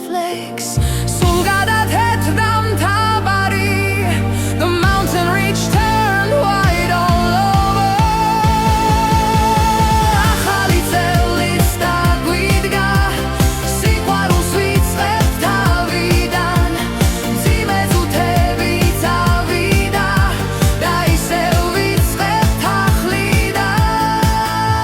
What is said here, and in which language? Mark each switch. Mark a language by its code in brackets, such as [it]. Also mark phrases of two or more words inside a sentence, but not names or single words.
[en] lakes. [ka] Sულ გადათეთრდა მთავარი, [en] the mountain ridge turned white all over. [ka] ახალი წელიც დაგვიდგა, სიყვარულს ვიწყებთ თავიდან, მძიმე წუთები წავიდა და ისევ ვიწყებთ ახლიდან.